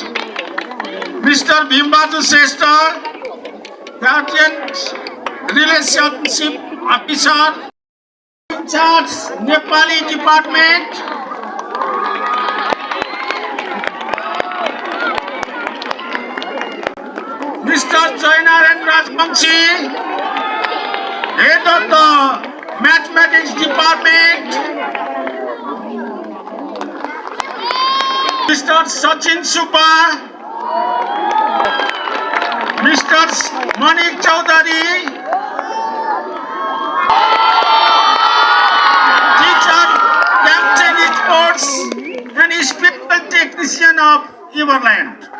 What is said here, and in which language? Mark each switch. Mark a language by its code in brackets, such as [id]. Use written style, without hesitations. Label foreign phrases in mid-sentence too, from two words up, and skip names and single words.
[en] Mister Bhimbahadur Shrestha guardian relationship officer in-charge Nepali department, Mister Jaynarayan Rajbanshi head of the mathematics department, Mister Sachin Subba, Mister Manik Chaudhary, teacher captain sports and special technician of Everland,